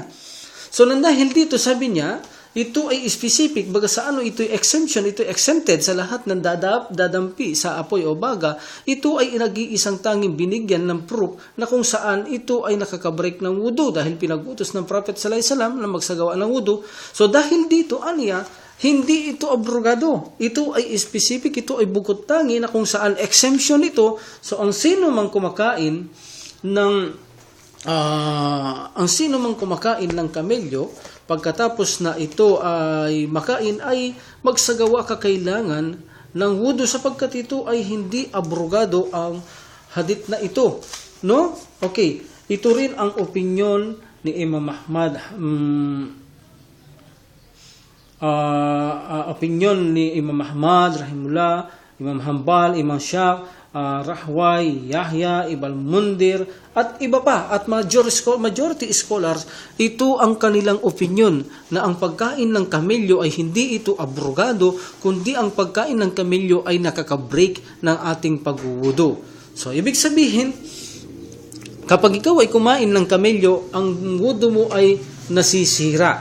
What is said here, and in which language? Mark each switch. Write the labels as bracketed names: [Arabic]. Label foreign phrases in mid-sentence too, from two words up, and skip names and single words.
[Filipino] So, nandahil dito sabi niya, ito ay specific, baga sa ano, ito ay exemption, ito ay exempted sa lahat ng dadampi sa apoy o baga. Ito ay nag-iisang tanging binigyan ng proof na kung saan ito ay nakakabreak ng wudu dahil pinag-utos ng Prophet [Arabic] صلى الله عليه وسلم [Filipino] na magsagawa ng wudu. So dahil dito, aniya, hindi ito abrogado. Ito ay specific, ito ay bukod tangi na kung saan exemption ito. So ang sino mang kumakain ng kamelyo, pagkatapos na ito ay makain ay magsagawa kakailangan ng wudu sapagkat ito ay hindi abrogado ang hadith na ito. No? Okay. Ito rin ang opinyon ni Imam Ahmad. Opinyon ni Imam Ahmad rahimullah, Imam Hanbal, Imam Shaq, Rahway, Yahya, Ibn Mundir, at iba pa, at [English] majority scholars, [Filipino] ito ang kanilang opinion na ang pagkain ng kamelyo ay hindi ito abrogado, kundi ang pagkain ng kamelyo ay nakaka-break ng ating pagwudu. So, ibig sabihin, kapag ikaw ay kumain ng kamelyo, ang wudu mo ay nasisira.